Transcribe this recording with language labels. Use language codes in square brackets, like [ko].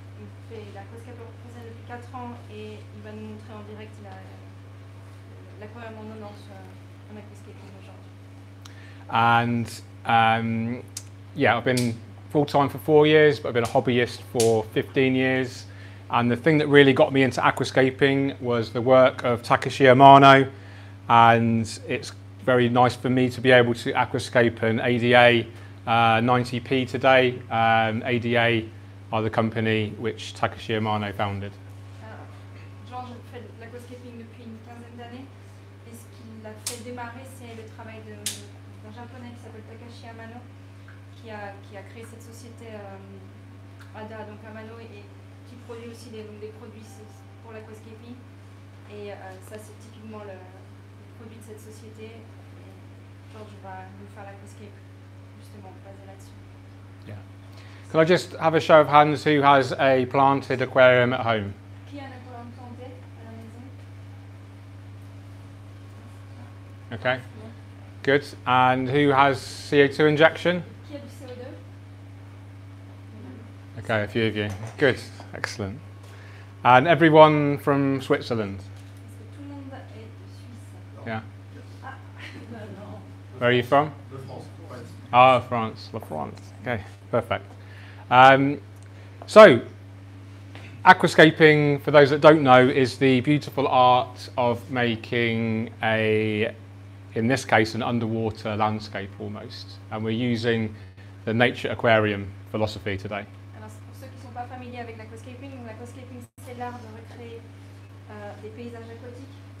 [fr] Il fait l'aquascaper professionnel depuis 4 ans et il va nous montrer en direct l'aquarium en 90 en aquascaping aujourd'hui. [en] And yeah, I've been full-time for 4 years, but I've been a hobbyist for 15 years. And the thing that really got me into aquascaping was the work of Takashi Amano. And it's very nice for me to be able to aquascape an ADA 90p today. ADA are the company which Takashi Amano founded. [fr] George fait de l'aquascaping depuis une quinzaine d'années. Et ce qui l'a fait démarrer, c'est le travail d'un japonais qui s'appelle Takashi Amano, qui a créé cette société Andhra, donc Amano, et qui produit aussi des produits pour l'aquascaping. Et ça, c'est typiquement le produit de cette société. Et George va nous faire l'aquascape, justement, basé là-dessus. [en] Yeah. Can I just have a show of hands who has a planted aquarium at home? [fr] Qui a un aquarium planté à la maison? [en] Okay. Good. And who has CO2 injection? [fr] Qui a du CO2? [en] Okay, a few of you. Good. Excellent. And everyone from Switzerland? [fr] Est-ce que tout le monde est de Suisse? [en] Yeah. [fr] Ah, non. [en] Where are you from? France. Ah, France. La France. Okay, perfect. So, aquascaping, for those that don't know, is the beautiful art of making in this case, an underwater landscape almost. And we're using the nature aquarium philosophy today. [fr] Alors, pour ceux qui ne sont pas familiers avec l'aquascaping, c'est l'art de recréer des paysages aquatiques.